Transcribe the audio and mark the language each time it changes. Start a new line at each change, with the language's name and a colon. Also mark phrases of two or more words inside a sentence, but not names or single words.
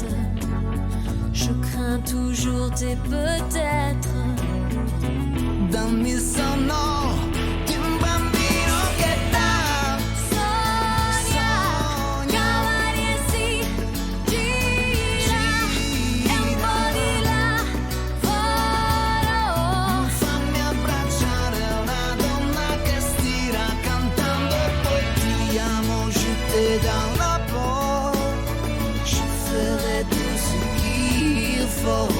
French: Je crains toujours tes peut-être.
Italian: Dammi il sonno di un bambino che dà Sogna, cavali e si gira, e un po' di là, volo. fammi abbracciare una donna che stira cantando e poi ti amo,
French: je te dans la peau, je ferai tout ce qu'il faut